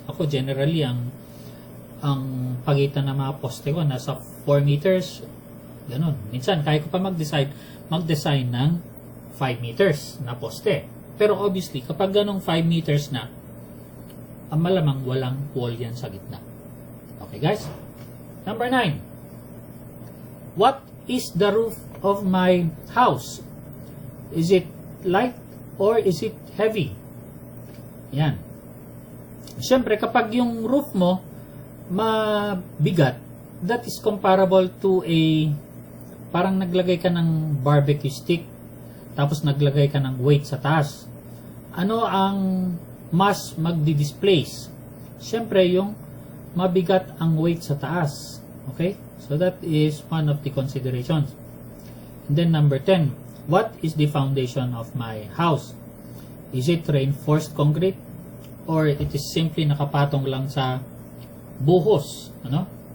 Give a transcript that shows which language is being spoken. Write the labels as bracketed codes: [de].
[tl] Ako generally, ang pagitan ng mga poste ko, nasa 4 meters, ganun. Minsan, kaya ko pa mag-design ng 5 meters na poste. Pero obviously, kapag ganong 5 meters na, ang malamang walang wall yan sa gitna. [en] Okay guys? Number 9. What is the roof of my house? Is it light or is it heavy? [tl] Yan. Siyempre, kapag yung roof mo mabigat, [en] that is comparable to [tl] parang naglagay ka ng barbecue stick, tapos naglagay ka ng weight sa taas. Ano ang mas magdi-displace? Siyempre, yung mabigat ang weight sa taas. [en] Okay? So, that is one of the considerations. And then, number 10, what is the foundation of my house? Is it reinforced concrete? Or it is simply [tl] nakapatong lang sa buhos? Ano?